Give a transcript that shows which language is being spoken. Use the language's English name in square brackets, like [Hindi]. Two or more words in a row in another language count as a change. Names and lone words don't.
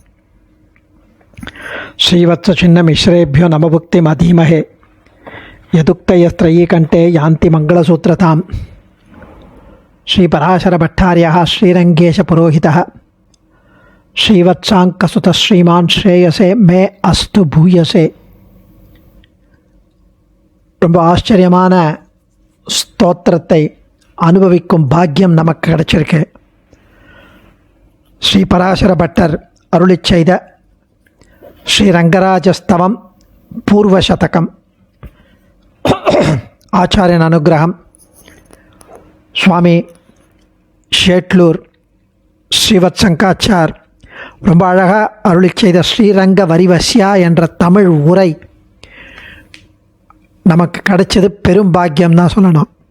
[Sanskrit] श्रीवत्सचिन्नमिश्रेभ्यो नमभुक्तिमधीमहे यदुक्तयस्त्रयी कंठे यान्ति मंगलसूत्रतां श्रीपराशरभट्टार्यः श्रीरंगेशपुरोहितः श्रीवत्साङ्कसुतः श्रीमान् श्रेयसे मे अस्तु भूयसे. [Tamil] ரொம்ப ஆச்சரியமான ஸ்தோத்திரத்தை அனுபவிக்கும் பாக்கியம் நமக்கு கிடைச்சிருக்கு. ஸ்ரீ பராசர பட்டர் அருளிச் செய்த ஸ்ரீரங்கராஜஸ்தவம் பூர்வசதகம், ஆச்சாரியன் அனுகிரகம், சுவாமி ஷேட்லூர் ஸ்ரீவத்சங்காச்சார் ரொம்ப அழகாக அருளிச் செய்த ஸ்ரீரங்க வரிவசியா என்ற தமிழ் உரை நமக்கு கிடைச்சது பெரும் பாக்கியம் தான் சொல்லணும்.